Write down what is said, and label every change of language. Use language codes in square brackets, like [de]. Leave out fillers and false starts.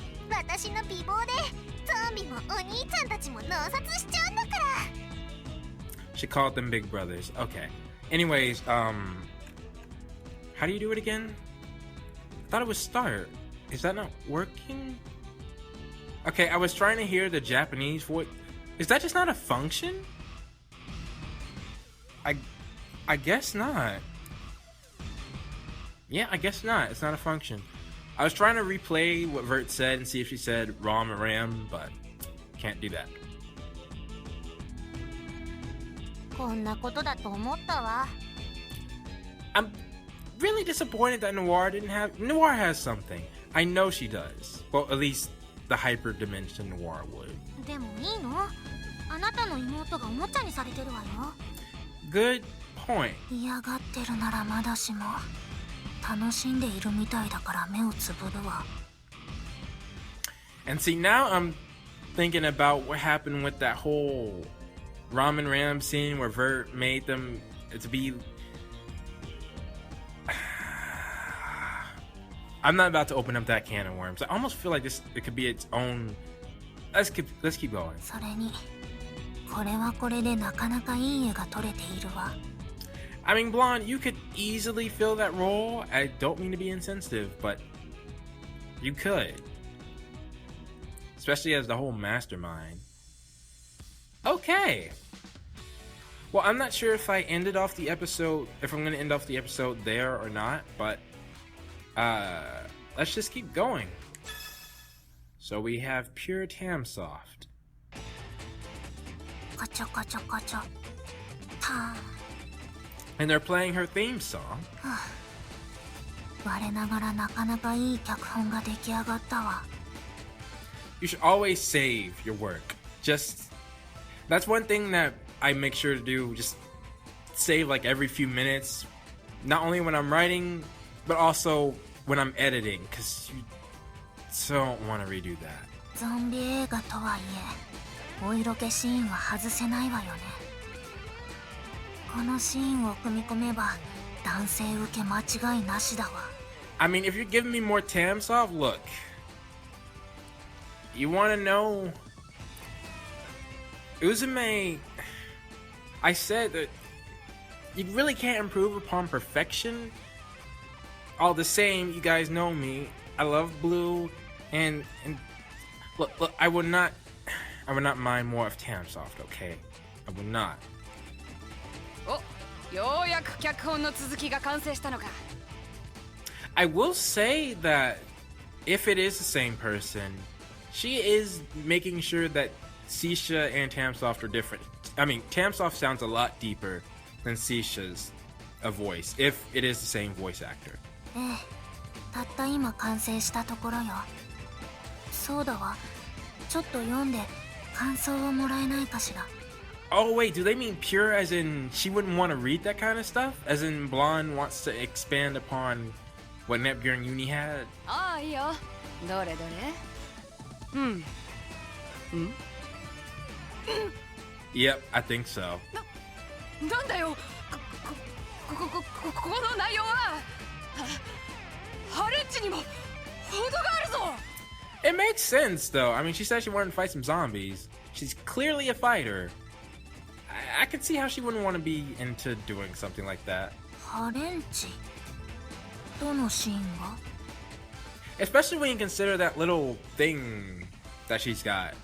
[ja] 私の美貌でゾンビもお兄ちゃんたちも脳殺しちゃうんだから。 [en] She called them big brothers. Okay. Anyways, how do you do it again? I thought it was start. Is that not working? Okay, I was trying to hear the Japanese voice. Is that just not a function? I guess not. Yeah, I guess not. It's not a function. I was trying to replay what Vert said and see if she said Rom or Ram, but can't do that. [ja] こんなことだと思ったわ。 [en] I'm really disappointed that Noir didn't have. Noir has something. I know she does. Well, at least the hyper dimension Noir would. [ja] でもいいの？あなたの妹がおもちゃにされてるわよ。 [en] Good point. [ja] 嫌がってるならまだしも、楽しんでいるみたいだから目をつぶるわ。 [en] And see, now I'm thinking about what happened with that whole Ramen Ram scene where Vert made them to be. I'm not about to open up that can of worms. I almost feel like it could be its own. Let's keep going. [ja] それに、これはこれでなかなかいい絵が撮れているわ。 [en] I mean, Blonde, you could easily fill that role. I don't mean to be insensitive, but you could. Especially as the whole mastermind. Okay. Well, I'm not sure if I ended off the episode, if I'm going to end off the episode there or not, but let's just keep going. So we have Pure Tamoft. [ja] カチャカチャカチャ。ターン。 [en] And they're playing her theme song. [ja] 我ながらなかなかいい脚本が出来上がったわ。 [en] You should always save your work. That's one thing that I make sure to do. Just save like every few minutes. Not only when I'm writing, but also when I'm editing. Because you don't want to redo that. [ja] ゾンビ映画とはいえ、お色気シーンは外せないわよね。このシーンを組み込めば男性受け間違いなしだわ。 [en] I mean, if you're giving me more Tamoft, look. You want to know? Uzume, I said that you really can't improve upon perfection. All the same, you guys know me. I love blue, and look, I would not mind more of Tamoft, okay? I will not. [ja] お、ようやく脚本の続きが完成したのか。 [en] I will say that if it is the same person, she is making sure that Sisha and Tamoft are different. I mean, Tamoft sounds a lot deeper than Sisha's voice, if it is the same voice actor. [ja] ええ、たった今完成したところよ。そうだわ。ちょっと読んで感想をもらえないかしら。 [en] Oh wait, do they mean pure as in she wouldn't want to read that kind of stuff? As in Blonde wants to expand upon what Neptune Uni had? [ja] ああ、いいよ。どれどれ。うん。うん。 [en] Yep, I think so. [ja] なんだよ。この内容は。ハレッチにも程があるぞ。 [en] It makes sense though. I mean, she said she wanted to fight some zombies. She's clearly a fighter. I could see how she wouldn't want to be into doing something like that. [ja] ハレンチ。どのシーンが？ [en] Especially when you consider that little thing that she's got.